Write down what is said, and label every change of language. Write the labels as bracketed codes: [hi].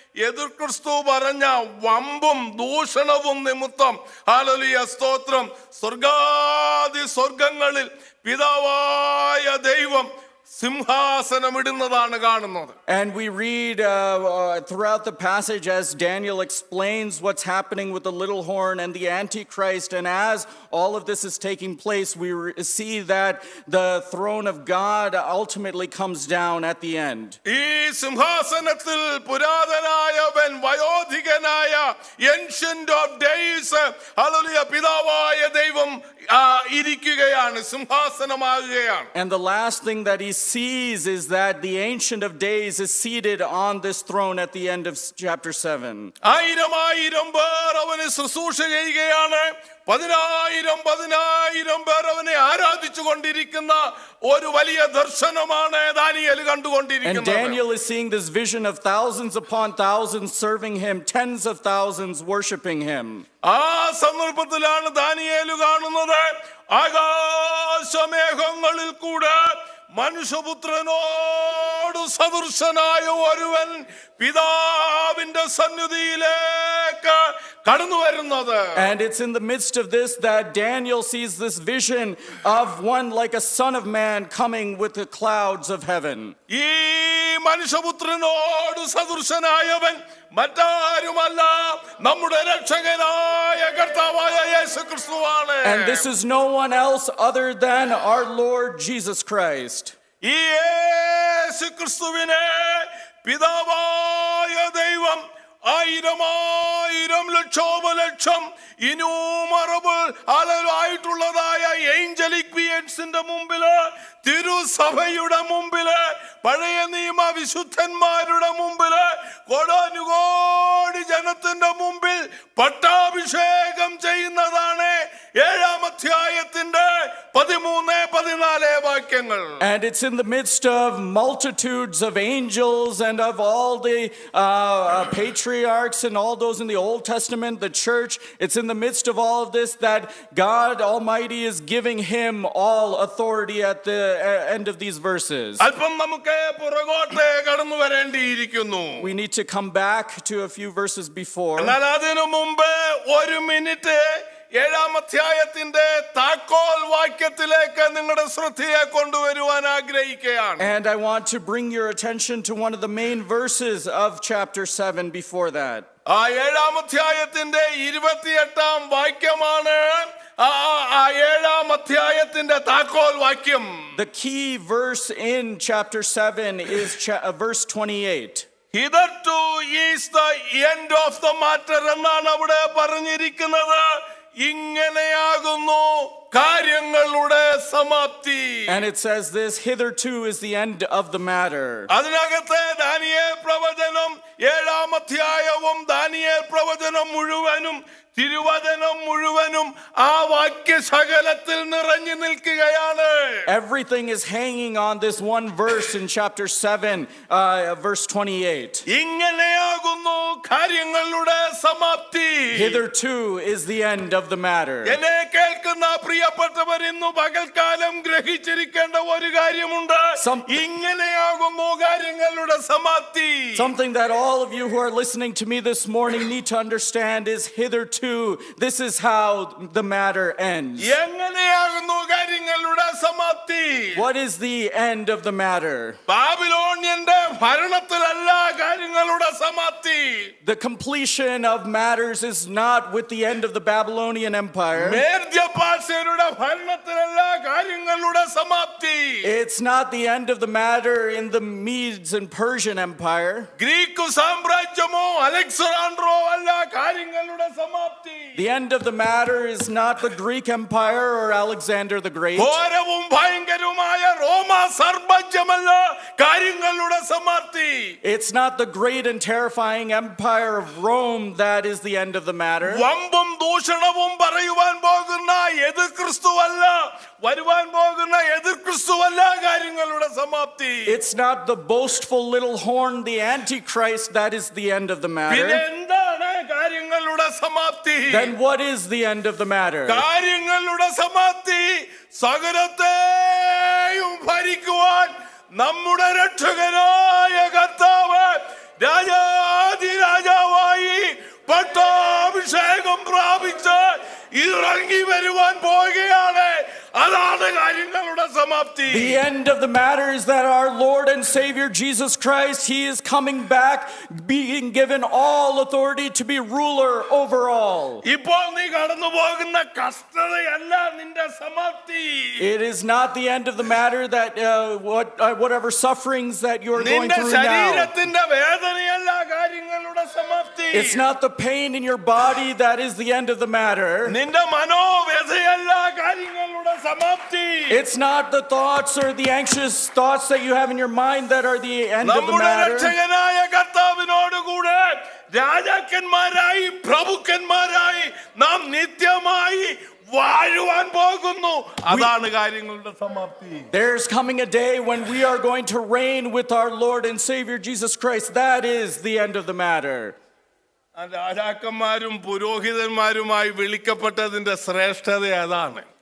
[ml] എതിർ ക്രിസ്തു പറഞ്ഞ വമ്പും ദൂഷണവും നിമിത്തം ഹല്ലേലൂയ സ്തോത്രം, സ്വർഗാദി സ്വർഗങ്ങളിൽ പിതാവായ ദൈവം സിംഹാസനം ഇടുന്നതാണ് കാണുന്നത്. [en] And we read throughout the passage as Daniel explains what's happening with the little horn and the Antichrist. And as all of this is taking place, we see that the throne of God ultimately comes down at the end. [ml] ഈ സിംഹാസനത്തിൽ പുരാതനായവൻ വയോധികനായ ancient of days hallelujah പിതാവായ ദൈവം ഇരിക്കുകയാണ്, സിംഹാസനമാകുകയാണ്. [en] And the last thing that he sees is that the Ancient of Days is seated on this throne at the end of chapter 7. [ml] ആയിരം പേർ അവന് ശുശ്രൂഷ ചെയ്യുകയാണ്. 10,000 പേർ അവനെ ആരാധിച്ചു കൊണ്ടിരിക്കുന്ന ഒരു വലിയ ദർശനമാണ് ദാനിയേൽ [en] And [ml] കണ്ടുകൊണ്ടിരിക്കുന്നത്. [en] Daniel is seeing this vision of thousands upon thousands serving him, tens of thousands worshiping him. [ml] ആ സന്ദർഭത്തിലാണ് ദാനിയേൽ കാണുന്നത് ആകാശമേഘങ്ങളിൽ കൂടെ മനുഷ്യപുത്രനോട് സദൃശനായ ഒരുവൻ പിതാവിന്റെ സന്നിധിയിലേക്ക് കടന്നു വരുന്നത്. [en] And it's in the midst of this that Daniel sees this vision of one like a son of man coming with the clouds of heaven. [ml] ഈ മനുഷ്യപുത്രനോട് സദൃശനായവൻ മറ്റാരുമല്ല, നമ്മുടെ രക്ഷകനായ കർത്താവായ യേശുക്രിസ്തുവാണ്. [en] And this is no one else other than our Lord Jesus Christ. [ml] ഈ യേശുക്രിസ്തുവിനെ പിതാവായ ദൈവം 1000 ലക്ഷോപലക്ഷം [en] innumerable [ml] ആയിട്ടുള്ളതായ [en] angelic ബീയിങ്സിന്റെ [ml] മുമ്പില്, തിരുസഭയുടെ മുമ്പില്, പഴയ നിയമ വിശുദ്ധന്മാരുടെ മുമ്പില്, കോടാനുകോടി ജനത്തിന്റെ മുമ്പിൽ പട്ടാഭിഷേകം ചെയ്യുന്നതാണ് 7-ാം അധ്യായത്തിന്റെ 13-14 വാക്യങ്ങൾ. [en] And it's in the midst of multitudes of angels and of all the patriarchs and all those in the Old Testament, the church. It's in the midst of all of this that God Almighty is giving him all authority at the end of these verses. [ml] അല്പം നമുക്ക് പുറകോട്ട് കടന്നു വരേണ്ടിയിരിക്കുന്നു. [en] We need to come back to a few verses before. [ml] എന്നാൽ അതിനു മുമ്പ് ഒരു minute 7-ാം അധ്യായത്തിന്റെ താക്കോൽ വാക്യത്തിലേക്ക് നിങ്ങളുടെ ശ്രദ്ധയെ കൊണ്ടുവരുവാൻ ആഗ്രഹിക്കുകയാണ്. [en] And I want to bring your attention to one of the main verses of chapter 7 before that. [ml] ആ 7-ാം അധ്യായത്തിന്റെ 28-ാം വാക്യമാണ് ആ 7-ാം അധ്യായത്തിന്റെ താക്കോൽ വാക്യം. [en] The key verse in chapter 7 is verse 28. Hitherto is the end of the matter [ml] എന്നാണ് അവിടെ പറഞ്ഞിരിക്കുന്നത്. ഇങ്ങനെയാകുന്നു കാര്യങ്ങളുടെ സമാപ്തി. [en] And it says this, hitherto is the end of the matter. [ml] അതിനകത്തെ ദാനിയേൽ പ്രവചനം 7-ാം അധ്യായവും ദാനിയേൽ പ്രവചനം മുഴുവനും തിരുവചനം മുഴുവനും ആ വാക്യശകലത്തിൽ നിറഞ്ഞു നിൽക്കുകയാണ്. [en] Everything is hanging on this one verse in chapter 7, verse 28. [ml] ഇങ്ങനെയാകുന്നു കാര്യങ്ങളുടെ സമാപ്തി. [en] Hitherto is the end of the matter. [ml] എന്നെ കേൾക്കുന്ന പ്രിയപ്പെട്ടവർ ഇന്ന് പകൽക്കാലം ഗ്രഹിച്ചിരിക്കേണ്ട ഒരു കാര്യമുണ്ട്. ഇങ്ങനെയാകുന്നു കാര്യങ്ങളുടെ സമാപ്തി. [en] Something that all of you who are listening to me this morning need to understand is hitherto, this is how the matter ends. [ml] എങ്ങനെയാകുന്നു കാര്യങ്ങളുടെ സമാപ്തി? [en] What is the end of the matter? [ml] ബാബിലോണിയന്റെ ഭരണത്തിലല്ല കാര്യങ്ങളുടെ സമാപ്തി. [en] The completion of matters is not with the end of the Babylonian Empire. [ml] മേദ്യപാർശ്വരുടെ ഭരണത്തിലല്ല കാര്യങ്ങളുടെ സമാപ്തി. [en] It's not the end of the matter in the Medes and Persian Empire. [ml] Greek സാമ്രാജ്യമോ Alejandro അല്ല കാര്യങ്ങളുടെ സമാപ്തി. [en] The end of the matter is not the Greek Empire or Alexander the Great. [ml] ഘോരവും ഭയങ്കരവുമായ റോമ സാമ്രാജ്യമല്ല കാര്യങ്ങളുടെ സമാപ്തി. [en] It's not the great and terrifying empire of Rome that is the end of the matter. [ml] വമ്പും ദൂഷണവും പറയുവാൻ പോകുന്ന എതിർ ക്രിസ്തുവല്ല, വരുവാൻ പോകുന്ന എതിർ ക്രിസ്തുവല്ല കാര്യങ്ങളുടെ സമാപ്തി. [en] It's not the boastful little horn, the Antichrist, that is the end of the [ml] പിന്നെ [en] matter. [ml] എന്താണ് കാര്യങ്ങളുടെ സമാപ്തി? [en] Then what is the end of the matter? [ml] കാര്യങ്ങളുടെ സമാപ്തി സകലത്തെയും ഭരിക്കുവാൻ നമ്മുടെ രക്ഷകനായ കർത്താവ് രാജാധിരാജാവായി പട്ടാഭിഷേകം പ്രാപിച്ച് ഇറങ്ങി വരുവാൻ പോവുകയാണ്. അതാണ് കാര്യങ്ങളുടെ സമാപ്തി. [en] The end of the matter is that our Lord and Savior Jesus Christ, He is coming back, being given all authority to be ruler over all. [ml] ഇപ്പോൾ നീ കടന്നു പോകുന്ന കഷ്ടതയല്ല നിന്റെ സമാപ്തി. [en] It is not the end of the matter that whatever sufferings that you are going [ml] നിന്റെ [en] through now. [ml] ശരീരത്തിന്റെ വേദനയല്ല കാര്യങ്ങളുടെ സമാപ്തി. [en] It's not the pain in your body that is the end of the matter. [ml] നിന്റെ മനോവ്യഥയല്ല കാര്യങ്ങളുടെ സമാപ്തി. [en] It's not the thoughts or the anxious thoughts that you have in your mind that are the end of the [ml] നമ്മുടെ [en] matter. [ml] രക്ഷകനായ കർത്താവിനോട് കൂടെ രാജാക്കന്മാരായി പ്രഭുക്കന്മാരായി നാം നിത്യമായി വാഴുവാൻ പോകുന്നു. അതാണ് കാര്യങ്ങളുടെ സമാപ്തി. [en] There's coming a day when we are going to reign with our Lord and Savior Jesus Christ. That is the end of the matter. [ml] രാജാക്കന്മാരും പുരോഹിതന്മാരുമായി വിളിക്കപ്പെട്ടതിന്റെ ശ്രേഷ്ഠത അതാണ്.